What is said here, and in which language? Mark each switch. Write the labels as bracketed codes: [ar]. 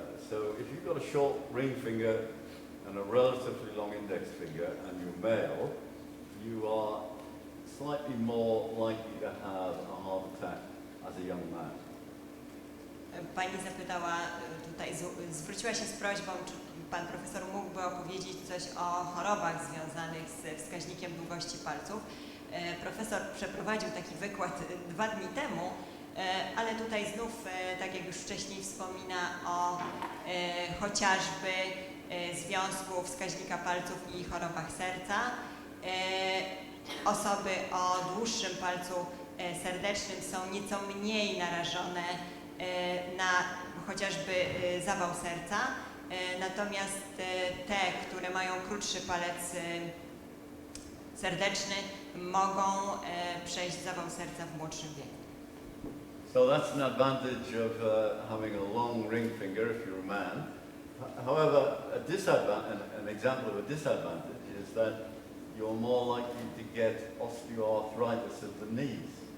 [en] So if you've got a short ring finger and a relatively long index finger and you're male, you are slightly more likely to have a heart attack as a young man. [pl] Pani zapytała tutaj, zwróciła się z prośbą, czy pan profesor mógłby opowiedzieć coś o chorobach związanych z wskaźnikiem długości palców. Profesor przeprowadził taki wykład 2 dni temu, ale tutaj znów, tak jak już wcześniej wspomina o chociażby związku wskaźnika palców i chorobach serca. Osoby o dłuższym palcu serdecznym są nieco mniej narażone na chociażby zawał serca natomiast te, które mają krótszy palec serdeczny, mogą przejść zawał serca w młodszym wieku. [en] So that's an advantage of having a long ring finger if you're a man. However, an example of a disadvantage is that you're more likely to get osteoarthritis of the knees.